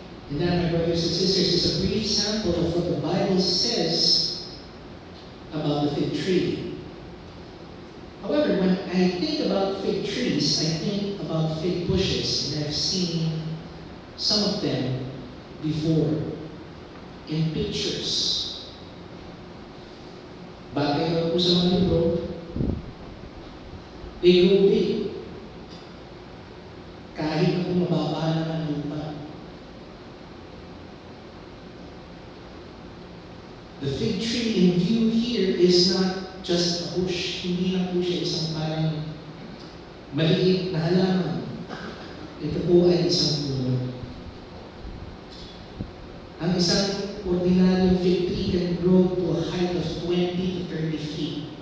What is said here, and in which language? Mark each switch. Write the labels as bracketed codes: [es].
[en] And that, my brothers and sisters, is a brief sample of what the Bible says about the fig tree. However, when I think about fig trees, I think about fig bushes, and I've seen some of them before in pictures. [tl] Bagay daw po sa mga libro, [en] they grow big. [tl] Kahit na kung mababa lang ang lupa. [en] The fig tree in view here is not just a bush. [tl] Hindi lang po siya isang parang maliit na halaman. Ito po ay isang puno. Ang isang ordinaryong [en] fig tree can grow to a height of 20 to 30 feet.